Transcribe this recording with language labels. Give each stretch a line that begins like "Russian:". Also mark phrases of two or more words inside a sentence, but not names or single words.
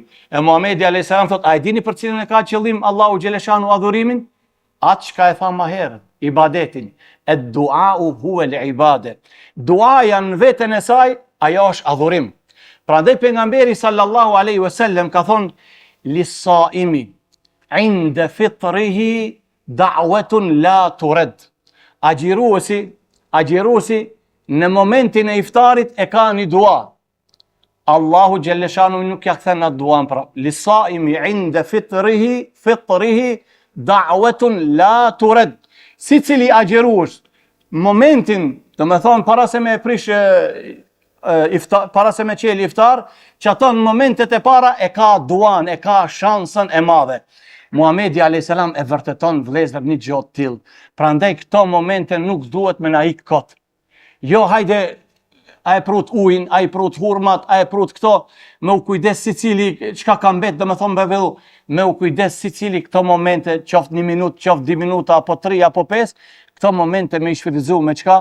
Albanian: E Muhamedi
Arabic: عليه السلام
Albanian: thot, a e dini për cilën e ka qëllim Allahu xhelleshanuhu adhurimin? Atë çka e tha më herët, ibadetin.
Arabic: الدعاء هو العبادة.
Albanian: Duaja në veten e saj, ajo është adhurim. Prandaj pejgamberi
Arabic: صلى الله عليه وسلم
Albanian: ka thonë
Arabic: للصائم عند فطره دعوة لا ترد.
Albanian: Agjiruesi në momentin e iftarit e ka një dua. Allahu xhelleshanu nuk ja kthen atë duan prap.
Arabic: للصائم عند فطره دعوة لا ترد.
Albanian: Sicili agjirues momentin, do të thonë para se me prish para se me qeli iftar, që ato në momentet e para e ka duan, e ka shansën e madhe. Muhamedi
Arabic: عليه السلام
Albanian: e vërteton vëllezër një gjë të tillë. Prandaj këto momente nuk duhet me na ik kot. Jo, hajde, a e prut ujin, a e prut hurmat, a e prut këto, me u kujdes secili çka ka mbet, domethënë bevellu, me u kujdes secili këto momente, qoftë 1 minutë, qoftë 2 minuta, apo 3 apo 5, këto momente me i shfrytëzu me çka?